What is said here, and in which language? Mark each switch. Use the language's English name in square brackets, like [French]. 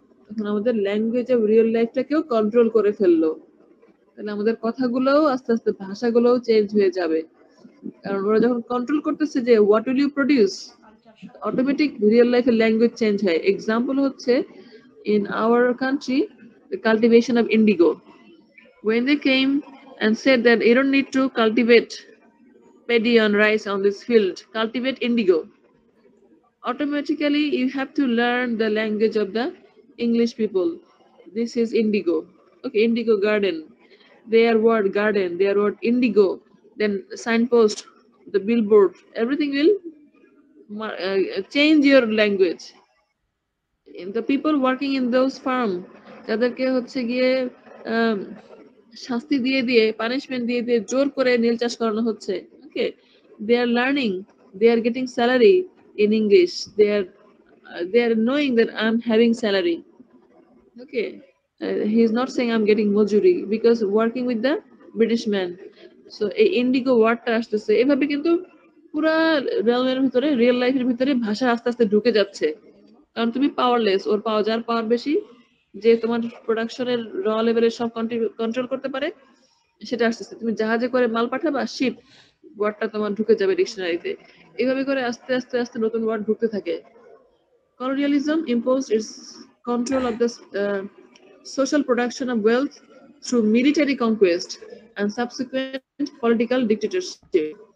[Bangla] তখন আমাদের language of real লাইফটাকেও control করে ফেললো। তাহলে আমাদের কথাগুলোও আস্তে আস্তে ভাষাগুলোও চেঞ্জ হয়ে যাবে, কারণ ওরা যখন কন্ট্রোল করতেছে যে [English] what will you produce, [Bangla] culture সব অটোমেটিক রিয়েল লাইফে ল্যাঙ্গুয়েজ চেঞ্জ হয়। এক্সাম্পল হচ্ছে [English] in our country the cultivation of indigo. When they came and said that you don't need to cultivate paddy and rice on this field, cultivate indigo, automatically you have to learn the language of the English people. This is indigo. Okay, indigo garden. Their word garden, their word indigo. Then signpost, the billboard, everything will change your language. The people working in those farm, [Bangla] যাদেরকে হচ্ছে গিয়ে আম, শাস্তি দিয়ে দিয়ে punishment দিয়ে দিয়ে জোর করে নীল চাষ করানো হচ্ছে, [English] Okay, they are learning, they are getting salary in English, they are knowing that I'm having salary, okay. He is not saying I'm getting mojuri because working with the British man. [Bangla] So এই Indigo ওয়ার্ডটা আসতেছে এভাবে, কিন্তু পুরা রিয়েলের ভিতরে, real লাইফের ভিতরে ভাষা আস্তে আস্তে ঢুকে যাচ্ছে, কারণ তুমি পাওয়ারলেস, ওর পাওয়ার, যার পাওয়ার বেশি, যে তোমার প্রোডাকশনের র লেভেলের সব কন্ট্রোল করতে পারে, সেটা আসতেছে। তুমি জাহাজে করে মাল পাঠাবা, শিপ ওয়ার্ডটা তোমার ঢুকে যাবে ডিকশনারিতে। এইভাবে করে আস্তে আস্তে আস্তে নতুন ওয়ার্ড ঢুকতে থাকে। [English] Colonialism imposed its control of the social production of wealth through military conquest and subsequent political dictatorship.